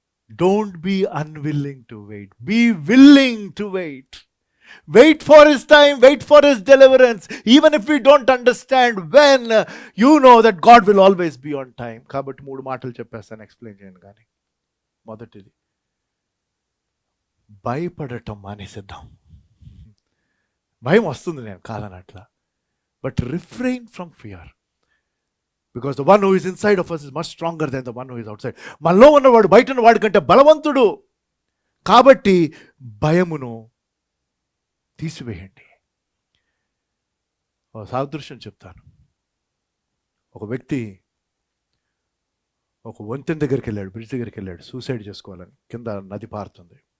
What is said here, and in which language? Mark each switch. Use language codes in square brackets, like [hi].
[en] Don't be unwilling to wait, be willing to wait. Wait for his time, wait for his deliverance. Even if we don't understand when, you know that God will always be on time. [te] కాబట్టి 3 మాటలు చెప్పేస్తాను, explain చేయండి. కానీ మొదటిది, భయపడటం మానేసిద్దాం. భయం వస్తుంది, నేను కాదనట్లా, [en] But refrain from fear. Because the one who is inside of us is much stronger than the one who is outside. [te] మనలో ఉన్నవాడు బయట ఉన్నవాడి కంటే బలవంతుడు. కాబట్టి భయమును తీసివేయండి. సాదృశ్యం చెప్తాను. ఒక వ్యక్తి ఒక వంతెన దగ్గరికి వెళ్ళాడు, బ్రిడ్జ్ దగ్గరికి వెళ్ళాడు సూసైడ్ చేసుకోవాలని. కింద నది పారుతుంది.